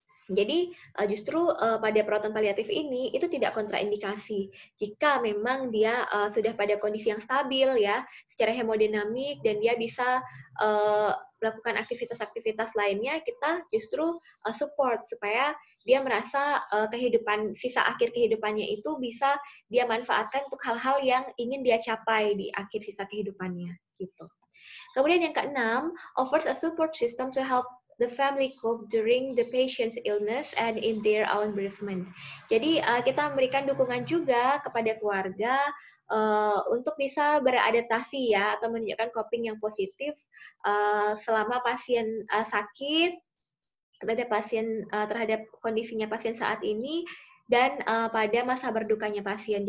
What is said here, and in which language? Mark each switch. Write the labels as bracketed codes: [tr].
[id] Jadi justru pada perawatan paliatif ini itu tidak kontraindikasi jika memang dia sudah pada kondisi yang stabil ya secara hemodinamik dan dia bisa melakukan aktivitas-aktivitas lainnya, kita justru support supaya dia merasa sisa akhir kehidupannya itu bisa dia manfaatkan untuk hal-hal yang ingin dia capai di akhir sisa kehidupannya gitu. Kemudian yang keenam, [en] offers a support system to help the family cope during the patient's illness and in their own bereavement. [id] Jadi kita memberikan dukungan juga kepada keluarga untuk bisa beradaptasi ya atau menunjukkan coping yang positif selama pasien sakit, terhadap kondisinya pasien saat ini dan pada masa berdukanya pasien.